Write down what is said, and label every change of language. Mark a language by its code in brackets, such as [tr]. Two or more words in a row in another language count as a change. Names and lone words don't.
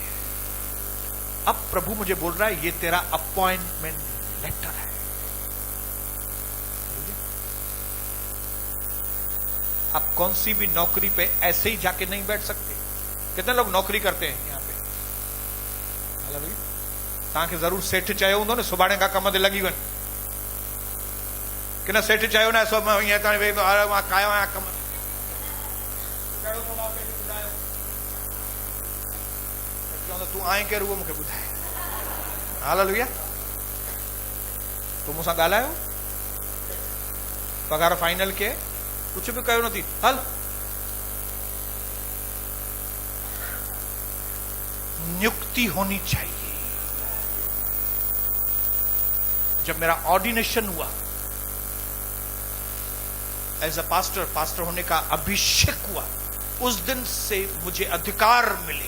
[hi] अब प्रभु मुझे बोल रहा है, ये तेरा [en] appointment letter [hi] है। आप कौन सी भी नौकरी पे ऐसे ही जाके नहीं बैठ सकते। कितने लोग नौकरी करते हैं यहां पे? [sd] भाई तव्हांखे जरूर सेठ चयो हूंदो न सुभाणे खां कम ते लॻी वञ, कि न सेठ चयो न सो मां हीअं ताईं वेंदो मां कयो आहियां कम, चवंदो तूं आहीं केरु उहो मूंखे ॿुधाए। हालेलुया। तूं मूंसां ॻाल्हायो, पगार फाइनल के कुछ भी कयो नथी, हल। [hi] नियुक्ति होनी चाहिए। जब मेरा ऑर्डिनेशन हुआ [en] as a pastor, [hi] पास्टर होने का अभिषेक हुआ, उस दिन से मुझे अधिकार मिले।